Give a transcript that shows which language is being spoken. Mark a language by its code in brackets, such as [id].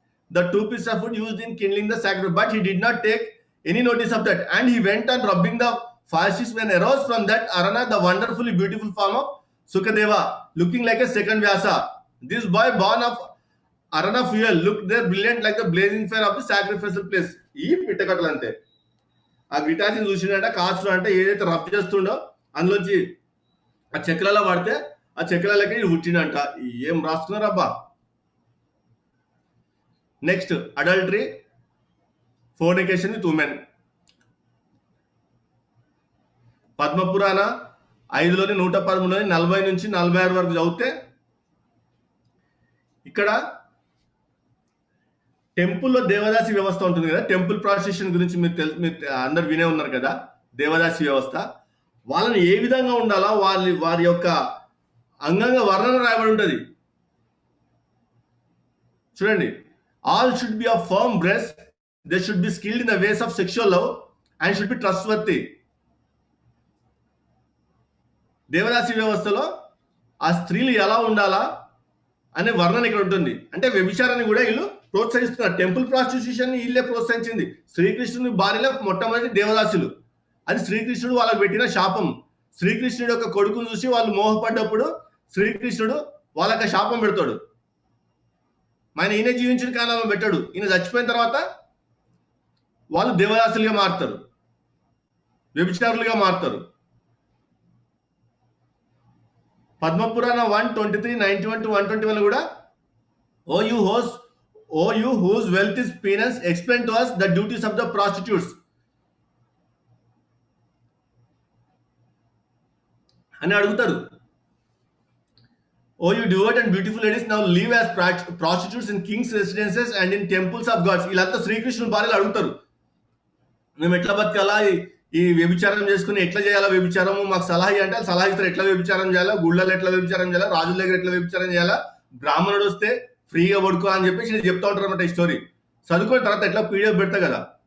[en] The 2 pieces of wood used in kindling the sacred, but he did not take any notice of that, and he went on rubbing the fire sticks when arose from that arana the wonderfully beautiful form of Sukadeva, looking like a second Vyasa. This boy born of arana fuel looked there brilliant like the blazing fire of the sacrificial place. [te] ఈ పిట్టకట్టలు అంతే. ఆ గిటార్ని చూసినట్ట కాస్ట్లో అంటే ఏదైతే rub చేస్తుండో అందులోంచి ఆ చక్రాల పడితే ఆ చక్రాలకి పుట్టినంట. ఏం రాస్తున్నారబ్బా. [en] Next adultery, fornication with women. [te] Padmapurana 5లోని 113లోని 40-46 వరకు చదివితే ఇక్కడ టెంపుల్లో దేవదాసి వ్యవస్థ ఉంటుంది కదా. టెంపుల్ ప్రాస్టిట్యూషన్ గురించి మీరు అందరు వినే ఉన్నారు కదా. దేవదాసి వ్యవస్థ వాళ్ళని ఏ విధంగా ఉండాలా వారి యొక్క అంగంగ వర్ణన రాయబడి ఉంటుంది. చూడండి. [en] All should be of firm breast. They should be skilled in the ways of sexual love and should be trustworthy. [te] దేవదాసి వ్యవస్థలో ఆ స్త్రీలు ఎలా ఉండాలా అనే వర్ణన ఇక్కడ ఉంటుంది. అంటే వ్యభిచారాన్ని కూడా వీళ్ళు ప్రోత్సహిస్తున్నారు. టెంపుల్ ప్రాస్టిట్యూషన్ వీళ్ళే ప్రోత్సహించింది. శ్రీకృష్ణుని భార్యలో మొట్టమొదటి దేవదాసులు. అది శ్రీకృష్ణుడు వాళ్ళకు పెట్టిన శాపం. శ్రీకృష్ణుడు యొక్క కొడుకును చూసి వాళ్ళు మోహపడ్డప్పుడు శ్రీకృష్ణుడు వాళ్ళకి శాపం పెడతాడు. ఈయన జీవించిన కాలంలో పెట్టాడు. ఈయన చచ్చిపోయిన తర్వాత వాళ్ళు దేవదాసులుగా మారుతారు, వ్యభిచారులుగా మారుతారు. [en] పద్మపురాణ 1:23, 91-121 కూడా O you whose wealth is penance explain to us the duties of the prostitutes [te] అని అడుగుతారు. [en] Oh, you devout and beautiful ladies, now live as prostitutes in king's residences and in temples of gods. [te] వీళ్ళంతా శ్రీకృష్ణుని భార్యలు అడుగుతారు, మేము ఎట్లా బతకాలా, ఈ వ్యభిచారం చేసుకుని ఎట్లా చేయాలా వ్యభిచారము, మాకు సలహా అంటే సలహా ఇస్తారు. ఎట్లా వ్యభిచారం చేయాలా, గుళ్ళలో ఎట్లా వ్యభిచారం చేయాలా, రాజుల దగ్గర ఎట్లా వ్యభిచారం చేయాలా, బ్రాహ్మణుడు వస్తే ఫ్రీగా పడుకో అని చెప్పేసి నేను చెప్తా ఉంటారు అన్నమాట. ఈ స్టోరీ చదువుకున్న తర్వాత ఎట్లా పీడిఎఫ్ పెడతా కదా.